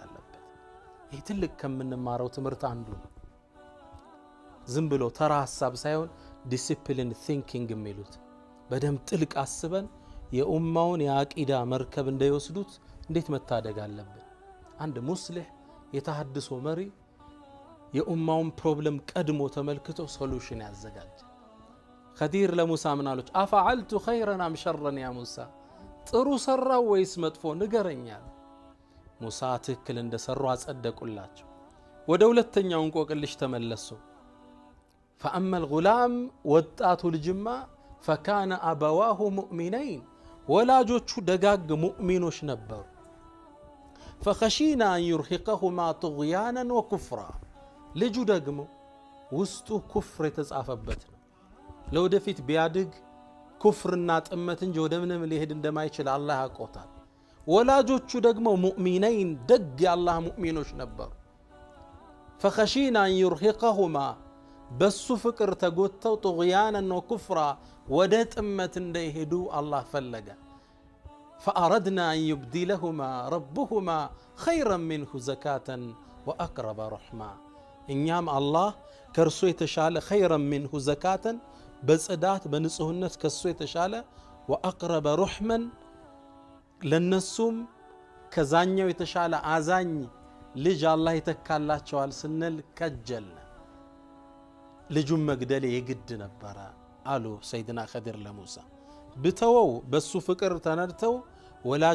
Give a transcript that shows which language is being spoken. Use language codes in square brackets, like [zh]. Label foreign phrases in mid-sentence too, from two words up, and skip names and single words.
[am] አለበት። ይህ ትልቅ ከምንማረው ትምህርት አንዱ ነው። ዝም ብሎ ተራ ሐሳብ ሳይሆን [en] discipline thinking [am] የሚሉት በደንብ ጥልቅ አስበን የኡማውን የአቂዳ መርከብ እንዳይወስዱት እንዴት መታደግ አለብን። አንድ ሙስሊህ የተሐድሶ መሪ የኡማውን ፕሮብለም ቀድሞ ተመልክቶ ሶሉሽን ያዘጋጅ። ኸዲር ለሙሳ ምን አሉት? [ar] أفعلت خيرا أم شرا يا موسى፣ [am] ጥሩ ሰራው ወይስ መጥፎ ንገረኛል። ሙሳ ትክክል እንደሰሩ አጸደቁላቸው። ወደ ሁለተኛው እንቆቅልሽ ተመለሱ። [ar] فأما الغلام [am] ወጣቱ ልጅማ [ar] فكان أبواه مؤمنين [am] ወላጆቹ ደጋግ ሙእሚኖች ነበሩ [ar] فخشينا أن يرهقهما طغيانا وكفرا [am] ልጁ ደግሞ ውስጡ ኩፍር የተጻፈበት ነው ለወደፊት ቢያድግ ኩፍርና ጥመት እንጂ ወደ ምንም ሊሄድ እንደማይችል አላህ ያውቃል ወላጆቹ ደግሞ ሙእሚነይን ደግ የአላህ ሙእሚኖች ነበሩ [ar] فخشينا أن يرهقهما [am] በሱ ፍቅር ተጎተው [ar] طغيانا وكفرا [am] ወደ ጥመት እንዳይሄዱ አላህ ፈለገ [ar] فأردنا أن يبدلهما ربهما خيرا منه زكاة وأقرب رحمة [am] እኛም አላህ ከርሱ የተሻለ [ar] خيرا منه زكاة [am] በጽዳት በንጹህነት ከሱ የተሻለ [ar] وأقرب رحمة [am] ለነሱም ከዛኛው የተሻለ አዛኝ ልጅ አላህ ይተካላቸዋል ስንል ከጀለ ልጁም መግደል የግድ ነበር አሉ ሰይድና ኸድር ለሙሳ ብተወው በሱ ፍቅር ተነድተው ወላጅ